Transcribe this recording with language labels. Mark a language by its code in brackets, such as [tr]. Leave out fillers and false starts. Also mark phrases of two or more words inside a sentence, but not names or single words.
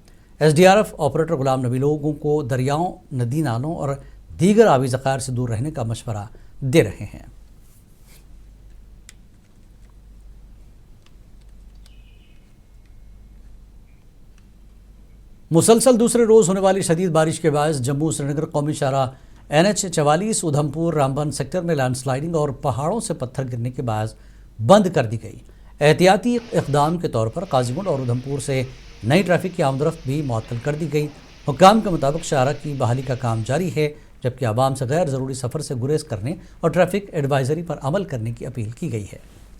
[ur] ایس ڈی آر ایف آپریٹر غلام نبی لوگوں کو دریاؤں، ندی نالوں اور دیگر آبی ذخائر سے دور رہنے کا مشورہ دے رہے ہیں۔ مسلسل دوسرے روز ہونے والی شدید بارش کے باعث جموں سری نگر قومی شاہراہ NH 44 ادھمپور رامبن سیکٹر میں [en] landsliding [ur] اور پہاڑوں سے پتھر گرنے کے باعث بند کر دی گئی۔ احتیاطی اقدام کے طور پر قاضی گنڈ اور ادھمپور سے نئی ٹریفک کی آمد و رفت بھی معطل کر دی گئی۔ حکام کے مطابق شاہراہ کی بحالی کا کام جاری ہے، جبکہ عوام سے غیر ضروری سفر سے گریز کرنے اور [en] traffic advisory [ur] پر عمل کرنے کی اپیل کی گئی ہے۔